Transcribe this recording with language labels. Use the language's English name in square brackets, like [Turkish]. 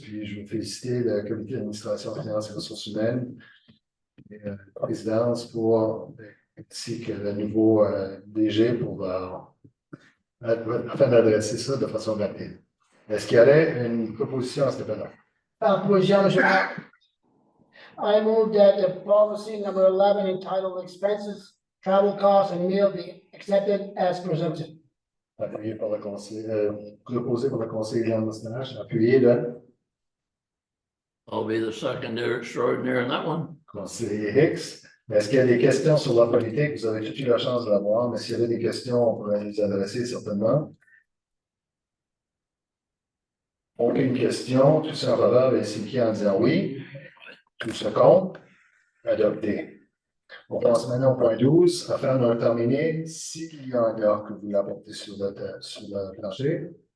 [French] Puis, je veux féliciter le comité d'administration, finances et ressources humaines et la présidence ainsi que le nouveau DG afin d'adresser ça de façon rapide. Est-ce qu'il y aurait une proposition à ce niveau-là? [English] Proposition, Mr. Mayor. I move that the policy number 11 entitled expenses, travel costs and meal be accepted as presented. [French] Appuyé par le conseil, proposé par le conseiller Jean Moustache, appuyé le [English] I'll be the secondary extraordinary in that one. [French] conseiller Hicks. Est-ce qu'il y a des questions sur la politique? Vous avez toute eu la chance de la voir, mais s'il y avait des questions, on pourrait les adresser certainement. Aucune question, tout ça en faveur, ainsi qui en disant oui. Tout ce compte, adopté. On passe maintenant au point 12, afin de terminer, s'il y en a que vous l'apportez sur le plancher.